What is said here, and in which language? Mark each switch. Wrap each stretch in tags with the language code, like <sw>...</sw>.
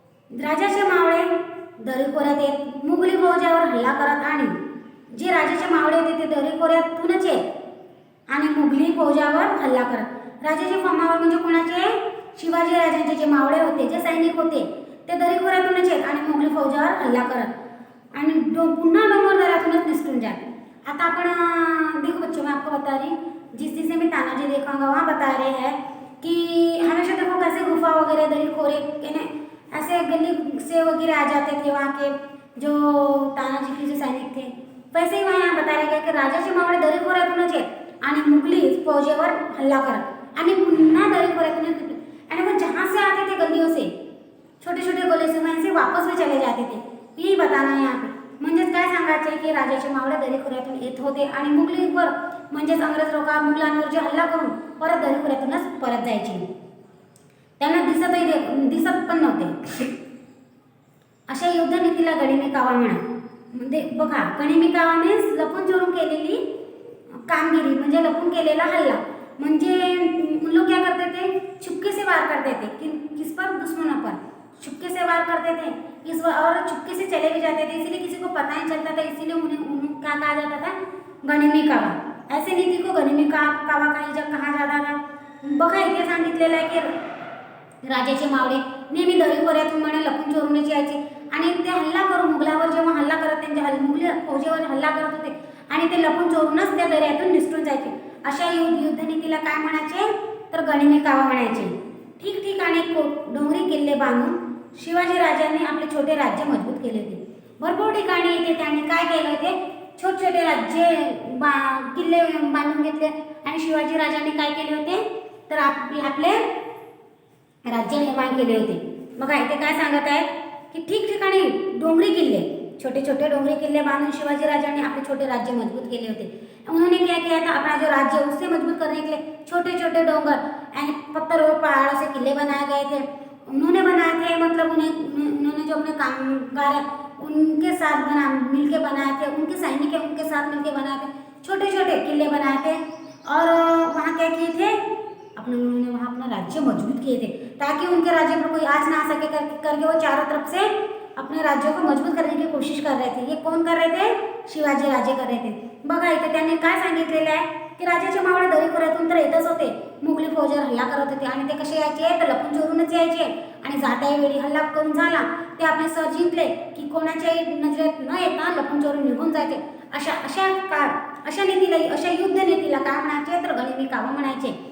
<mr>राजाचे मावळे दरीखोऱ्यात येत मुघली फौजावर हल्ला करत, आणि जे राजाचे मावळे होते ते दरीखोऱ्यातूनच येत आणि मुघली फौजावर हल्ला करत. राजाचे मावळे म्हणजे कोणाचे? शिवाजी राजांचे जे मावळे होते, जे सैनिक होते ते दरीखोऱ्यातूनच येत आणि मुघली फौजावर हल्ला करत आणि पुन्हा डोंगरदऱ्यातूनच निसटून जात.</mr> <hi>आता अपन देखो बच्चों, मैं आपको बता रही जिस चीज़ से मैं तानाजी देखाऊंगा वहाँ बता रहे हैं कि हमेशा देखो कैसे गुफा वगैरह दरीखोरे ऐसे गली से वगैरह आ जाते थे वहाँ के जो तानाजी के जो सैनिक थे. वैसे ही वहाँ बता रहे कि</hi> <mr>राजाचे मावळे दरीखोऱ्यातूनच येत आणि मुघली फौजेवर हल्ला करत आणि पुन्हा दरीखोऱ्यातून, आणि</mr> <hi>वो जहाँ से आते थे गलियों से, छोटे गले से वहीं से वापस भी चले जाते थे. यही बताना है यहाँ पे.</hi> <mr>म्हणजेच काय सांगायचे की राजाचे मावळे दरीखोऱ्यातून येत होते आणि मुघलीवर म्हणजेच अंग्रेज लोक मुघलांवर जे हल्ला करून परत दरीखोऱ्यातूनच परत जायचे. त्यांना दिसत पण नव्हते. अशा युद्धनीतीला गनिमी कावा म्हणा. म्हणजे बघा, गनिमी कावा मीन्स लपून चोरून केलेली कामगिरी, म्हणजे लपून केलेला हल्ला.</mr> <hi>म्हणजे उन लोग क्या करते थे? छुपके से वार करते थे. किस पर? दुश्मनों पर छुपके से वार करते थे. और चुपके से चले भी जाते थे, इसीलिए किसी को पता नहीं चलता था, इसीलिए उन्हें क्या कहा जाता था, गनिमी कावा. ऐसे नीति को गनिमी कावा कहा जाता था.</hi> <mr>बघा इथे सांगितलेलं आहे की राजाचे मावळे नेहमी दरीखोऱ्यातून म्हणे लपून चोरून यायचे आणि ते हल्ला करून मुघलावर जेव्हा हल्ला करत त्यांच्या मुघल फौजेवर हल्ला करत होते आणि ते लपून चोरूनच त्या दऱ्यातून निसटून जायचे. अशा युद्धनीतीला काय म्हणायचे तर गनिमी कावा म्हणायचे. ठिकठिकाणी डोंगरी किल्ले बांधून शिवाजी राजांनी आपले छोटे राज्य मजबूत केले होते. भरपूर ठिकाणी इथे त्यांनी काय केले होते, छोटे छोटे राज्य किल्ले बांधून घेतले आणि शिवाजी राजांनी काय केले होते तर आपले राज्य निर्माण केले होते. बघा इथे काय सांगत आहेत की ठिकठिकाणी डोंगरी किल्ले, छोटे छोटे डोंगरी किल्ले बांधून शिवाजी राजांनी</mr> <hi>अपने छोटे राज्य मजबूत किए होते. उन्होंने क्या किया था, अपना जो राज्य उससे मजबूत करने के लिए छोटे छोटे डोंगर यानी पत्थर और पहाड़ों से किले बनाए गए थे. उन्होंने बनाए थे मतलब उन्होंने जो अपने कामगार उनके साथ मिलके बनाए थे, उनके सैनिक है उनके साथ मिलके बनाए थे, छोटे छोटे किले बनाए थे और वहाँ क्या किए थे उन्होंने वहाँ अपना राज्य मजबूत किए थे ताकि उनके राज्य पर कोई आँच ना आ सके करके वो चारों तरफ से अपने राज्यों को मजबूत करने की कोशिश कर रहे थे. ये कौन कर रहे थे, शिवाजी राजे कर रहे थे.</hi> <mr>बघा इथे त्यांनी काय सांगितलेलं आहे की राजाचे मावळे दरीखोऱ्यातून तर येतच होते, मुघली फौजेवर हल्ला करत होते आणि ते कसे यायचे तर लपून चोरूनच यायचे आणि जात्याही वेळी हल्ला करून झाला ते आपले सर जिंकले की कोणाच्याही नजरेत न येता लपून चोरून निघून जायचे. अशा नीतीला अशा युद्ध नीतीला काय म्हणायचे तर गनिमी कावा म्हणायचे.</mr>